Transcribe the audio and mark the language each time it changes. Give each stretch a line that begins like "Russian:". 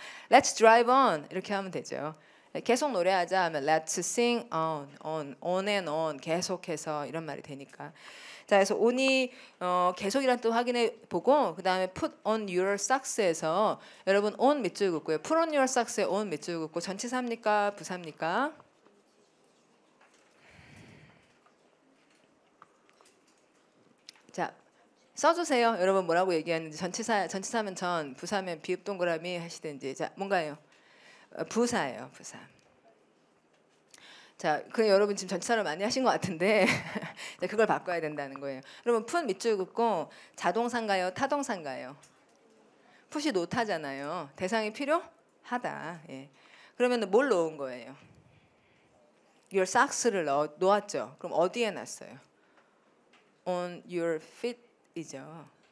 English: Let's drive on
Korean: 이렇게 하면 되죠. 계속 노래하자 하면
English: Let's sing on and on
Korean: 계속해서 이런 말이 되니까. 자, 그래서 on이 계속이란 뜻 확인해 보고 그 다음에
English: put on your socks
Korean: 에서 여러분 on 밑줄 긋고요.
English: put on your socks
Korean: 에 on 밑줄 긋고 전치사입니까? 부사입니까? 자. 써주세요. 여러분 뭐라고 얘기하는지. 전치사면 전, 부사면 비읍 동그라미 하시든지. 자, 뭔가요? 부사예요. 부사. 자, 여러분 지금 전치사를 많이 하신 것 같은데 그걸 바꿔야 된다는 거예요. 여러분 풋 밑줄 긋고 자동사인가요? 타동사인가요? 풋이 노타잖아요. 대상이 필요하다. 예. 그러면 뭘 놓은 거예요? your socks를 놓았죠. 그럼 어디에 놨어요?
English: on your feet
Korean: 이죠.